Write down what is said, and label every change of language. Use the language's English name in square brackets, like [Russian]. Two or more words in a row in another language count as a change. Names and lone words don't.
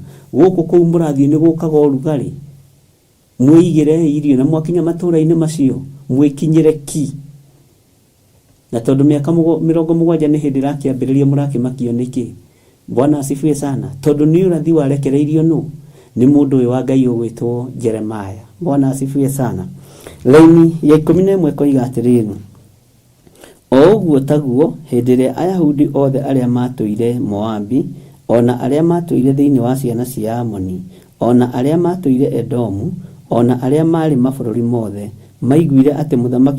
[Kikuyu] Gũkũ kũu mũrathiĩ nĩ gũkaga ũrugarĩ, mwĩigĩre irio na mwakinya matũra-inĩ macio mwĩkinyĩre ki. Na tondũ mĩaka 70 nĩ hĩndĩ rakĩambĩrĩria mũrakĩmakio nĩkĩ? [Swahili] Bwana asifiwe sana. [Kikuyu] Tondũ nĩ ũrathi warekereirio nũ nĩ mũndũ ũyũ wa Ngai ũgwĩtwo Jeremaya. [Swahili] Bwana asifiwe sana. [Kikuyu] Laini ya 11 koiga atĩrĩrĩ, o ũguo taguo hĩndĩ ĩrĩa Ayahudi othe arĩa matũire Moabi, ona arĩa matũire thĩinĩ wa ciana cia Amoni, ona arĩa matũire Edomu, ona arĩa marĩ mabũrũri mothe maiguire atĩ mũthamaki